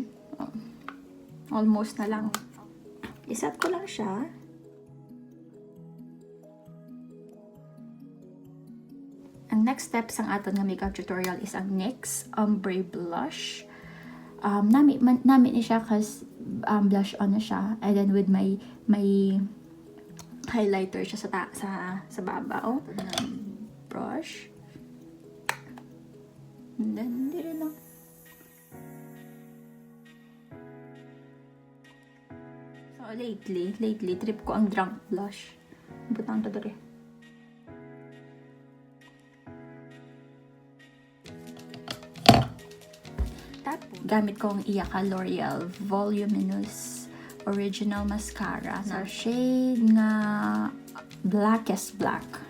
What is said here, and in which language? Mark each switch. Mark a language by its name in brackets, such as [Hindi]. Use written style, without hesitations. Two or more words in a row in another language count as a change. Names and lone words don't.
[Hiligaynon] Almost na lang. Iset ko lang siya. Ang [English] next step [Hiligaynon] sa aton nga [English] makeup tutorial [Hiligaynon] is ang NYX Ombre Blush. Nami ni siya kas [English] blush on [Hiligaynon] na siya, [English] and then with my highlighter [Hiligaynon] siya sa babaw. [English] Brush. And then [Filipino] dito na. [Hiligaynon] So lately trip ko ang [English] drunk blush. [Hiligaynon] Butang ta dere. Gamit ko ang iyaka L'Oreal Voluminious Original Mascara sa shade nga Blackest Black.